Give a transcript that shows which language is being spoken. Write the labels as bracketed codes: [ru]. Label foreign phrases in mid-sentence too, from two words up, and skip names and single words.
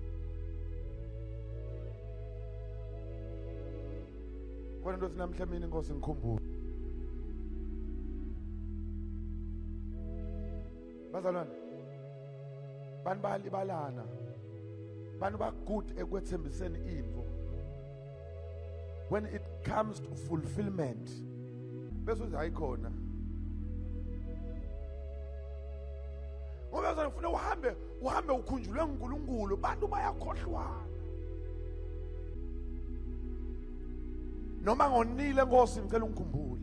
[zu] Kodwa ndothi namhlemini Nkosi ngikhumbule. Bazalwane, bantu bayalibalana, bantu bagood ekwethembiseni info. [en] When it comes to fulfillment, [zu] bese uthi hayikhona. Ngoba ufuna uhambe ukhunjulwe uNkulunkulu, bantu bayakhohlwana. Noma ngonile Nkosi ngicela ungikhumbule.